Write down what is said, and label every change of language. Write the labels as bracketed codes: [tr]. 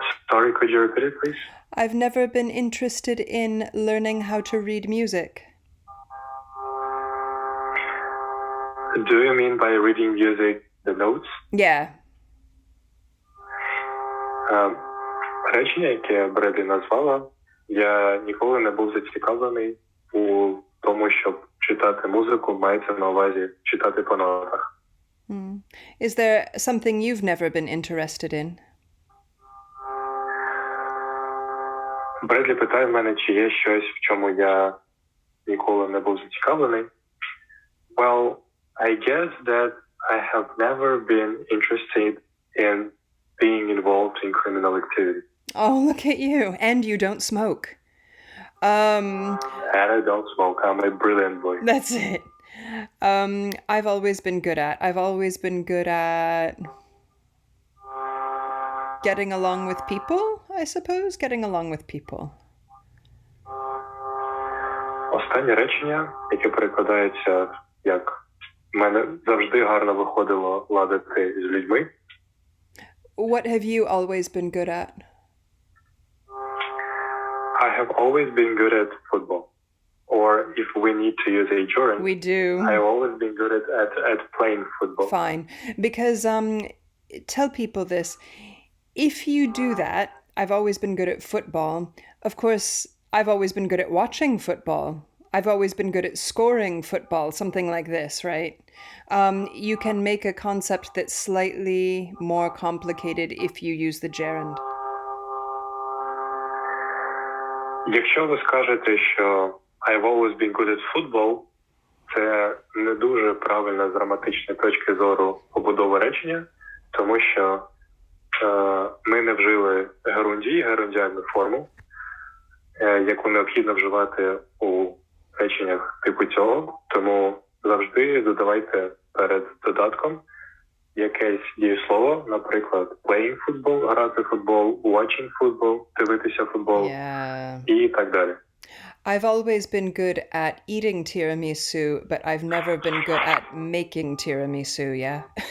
[en] Sorry, could you repeat it, please? I've never been interested in learning how to read music. Do you mean by reading music the notes? Yeah. [uk] Речення, яке Бредлі назвала, я ніколи не був зацікавлений у тому, щоб читати музику, мається на увазі читати по нотах. [en] Is there something you've never been interested in? [uk] Бредлі питає в мене, чи є щось, в чому я ніколи не був зацікавлений. [en] Well, I guess that I have never been interested in being involved in criminal activity. Oh, look at you. And you don't smoke. And I don't smoke. I'm a brilliant boy. That's it. I've always been good at getting along with people, I suppose. Getting along with people. [uk] Останнє речення, яке перекладається як «В мене завжди гарно виходило ладити з людьми». [en] What have you always been good at? I have always been good at football. Or if we need to use a gerund, We do. I've always been good at playing football. Fine. Because tell people this. If you do that, I've always been good at football. Of course, I've always been good at watching football. I've always been good at scoring football, something like this, right? You can make a concept that's slightly more complicated if you use the gerund. [uk] Якщо ви скажете, що [en] I've always been good at football, [uk] це не дуже правильно з граматичної точки зору побудови речення, тому що ми не вжили герундіальну форму, яку необхідно вживати у реченнях типу цього, тому завжди додавайте перед додатком якесь дієслово, наприклад, [en] playing football, [uk] грати в футбол, [en] watching football, [uk] дивитися футбол і так далі. [en] I've always been good at eating tiramisu, but I've never been good at making tiramisu, yeah?